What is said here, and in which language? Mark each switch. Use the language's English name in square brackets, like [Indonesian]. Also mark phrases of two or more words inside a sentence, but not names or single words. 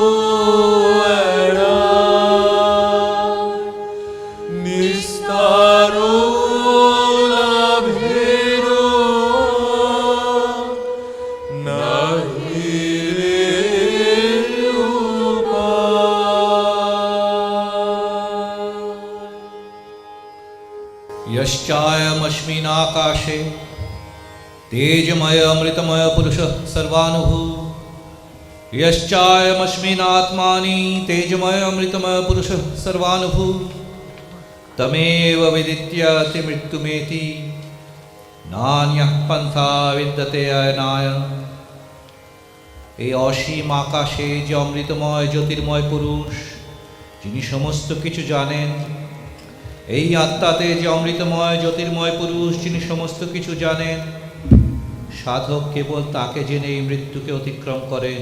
[Bangla] এড়ায় নিস্তার লাভের নাহি রে উপায়। [Sanskrit] यश्चायमस्मिनाकाशे तेजमय अमृतमय पुरुषः सर्वानुभूः यश्चायमस्मिनात्मानि तेजमय अमृतमय पुरुषः सर्वानुभूः তমেব বিদিত্যতে মৃত্যুমেতি নান্যঃ পন্থা বিদ্যতে অয়নায়। [Bangla] এই অসীম আকাশে যে অমৃতময় জ্যোতির্ময় পুরুষ, যিনি সমস্ত কিছু জানেন, এই আত্মাতে যে অমৃতময় জ্যোতির্ময় পুরুষ, যিনি সমস্ত কিছু জানেন, সাধক কেবল তাকে জেনে এই মৃত্যুকে অতিক্রম করেন।